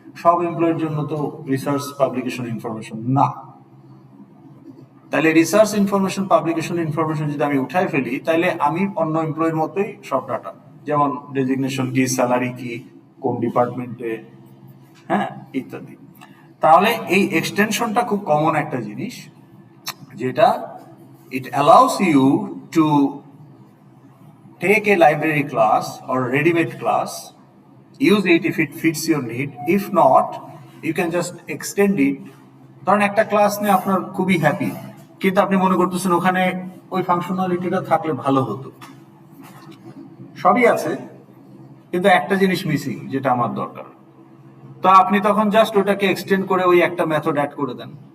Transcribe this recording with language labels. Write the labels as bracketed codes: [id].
[bn] সব এমপ্লয়ের জন্য তো রিসার্চ পাবলিকেশন ইনফরমেশন না। তাহলে রিসার্চ ইনফরমেশন, পাবলিকেশন ইনফরমেশন যদি আমি উঠাই ফেলি, তাহলে আমি অন্য এমপ্লয়ের মতোই সব ডাটা, যেমন ডেজিগনেশন কি, স্যালারি কি, কোন ডিপার্টমেন্টে, হ্যাঁ, ইত্যাদি। তাহলে এই এক্সটেনশনটা খুব কমন একটা জিনিস, যেটা [en] it allows you to take a library class or a ready-made class, use it if it fits your need. If not, you can just extend it. [bn] ধরেন একটা ক্লাস নিয়ে আপনার খুবই হ্যাপি, কিন্তু আপনি মনে করতেছেন ওখানে ওই ফাংশনালিটিটা থাকলে ভালো হতো। সবই আছে, কিন্তু একটা জিনিস মিসিং, যেটা আমার দরকার। তো আপনি তখন জাস্ট ওটাকে এক্সটেন্ড করে ওই একটা মেথড অ্যাড করে দেন।